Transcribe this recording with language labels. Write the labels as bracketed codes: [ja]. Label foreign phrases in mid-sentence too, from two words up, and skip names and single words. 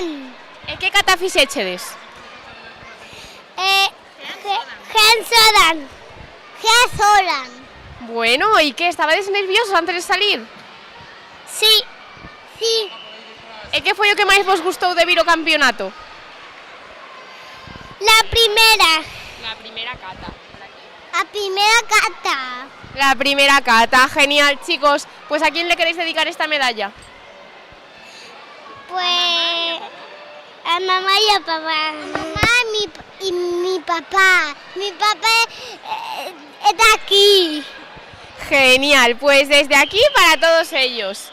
[gl] E que cata fixechedes? Gensoran. Bueno, e que, estabades nerviosos antes de salir? [es] Sí. Sí. [gl] E que foi o que máis vos gustou de vir ao campeonato? [es] La primera. La primera cata. La primera cata. La primera cata, genial, chicos. Pues ¿a quién le queréis dedicar esta medalla? Pues a mamá y a papá. Mamá y mi papá. Mi papá está aquí. Genial, pues desde aquí para todos ellos.